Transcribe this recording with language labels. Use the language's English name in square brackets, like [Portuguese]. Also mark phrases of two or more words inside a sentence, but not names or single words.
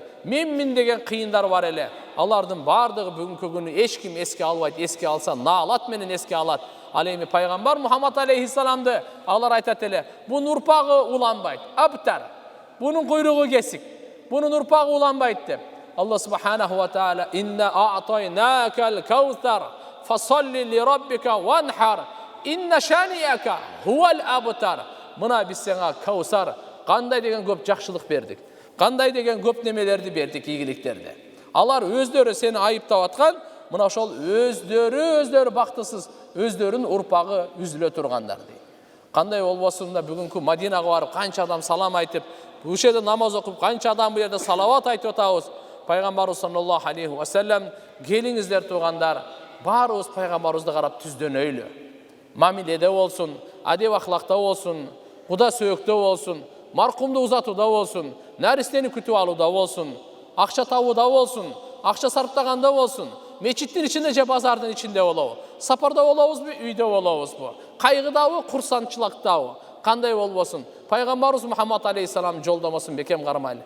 [Kyrgyz] Мен деген кыйындар бар эле. Алардын бардыгы бүгүнкү күнү эч ким эске албайт. Эске алса, наалат менен эске алат. Ал эми пайгамбар Мухаммад алейхиссаламды алар айтат эле, бунун урпагы уланбайт. Абтар. Бунун куйругу кесик. Бунун урпагы уланбайт деп. [Arabic] الله سبحانه وتعالى إنا أعطيناك الكوثر فصل لربك وانحر إن شانئك هو الأبتر. [Kyrgyz] Мына биз сага каусар, кандай деген көп жакшылык бердик. Кандай деген көп немелерди бердик, ийгиликтерди. Алар өздөрү сени айыптап аткан, мына ошол өздөрү бактысыз, өздөрүнүн урпагы үзүлө тургандар дейт. Кандай болбосун да бүгүнкү Мадинага барып канча адам салам айтып, бул жерде намаз окуп, канча адам бу жерде салават айтып атабыз. [Arabic] Пайгамбарыбыз صلى الله عليه وسلم, [Kyrgyz] келиңиздер туугандар, баарыбыз пайгамбарыбызды карап түздөнөйлү. Мамиледе болсун, адеп ахлакта болсун, куда сөөктө болсун, маркумду узатууда болсун, наристени күтүп алууда болсун, акча табууда болсун, акча сарптаганда болсун, мечиттин ичинде же базардын ичинде болобу, сапарда болобузбу, үйдө болобузбу, кайгыдабы, курсанчылыктабы, кандай болбосун, пайгамбарыбыз Мухаммад алейхиссалам жолдомосун бекем кармайлы.